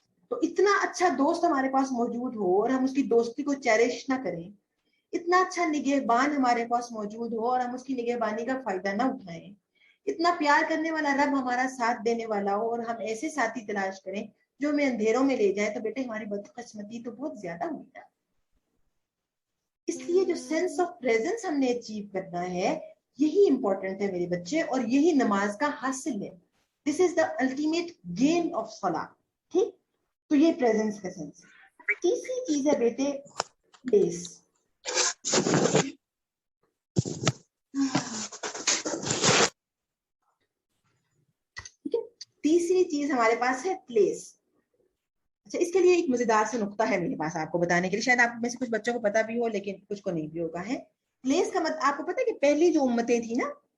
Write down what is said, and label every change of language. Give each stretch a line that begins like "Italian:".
Urdu: تو اتنا اچھا دوست ہمارے پاس موجود ہو اور ہم اس کی دوستی کو چیریش نہ کریں, اتنا اچھا نگہبان ہمارے پاس موجود ہو اور ہم اس کی نگہبانی کا فائدہ نہ اٹھائیں, اتنا پیار کرنے والا رب ہمارا ساتھ دینے والا ہو, اور ہم ایسے ساتھی تلاش کریں جو ہمیں اندھیروں میں لے جائے, تو بیٹے ہماری بدقسمتی تو بہت زیادہ ہوئی نا. اس لیے جو سینس آف پریزنس ہم نے اچیو کرنا ہے, یہی امپورٹنٹ ہے میرے بچے, اور یہی نماز کا حاصل ہے.
English: This is the ultimate gain of salah.
Urdu: ٹھیک, تو یہ پریزنس کا سینس. تیسری چیز ہے بیٹے پلیس. تیسری چیز ہمارے پاس ہے پلیس. اچھا, اس کے لیے ایک مزیدار سے نقطہ ہے میرے پاس آپ کو بتانے کے لیے, شاید آپ میں سے کچھ بچوں کو پتا بھی ہو لیکن کچھ کو نہیں بھی ہوگا. ہے پلیس کا آپ کو پتا ہے کہ پہلی جو امتیں تھیں نا,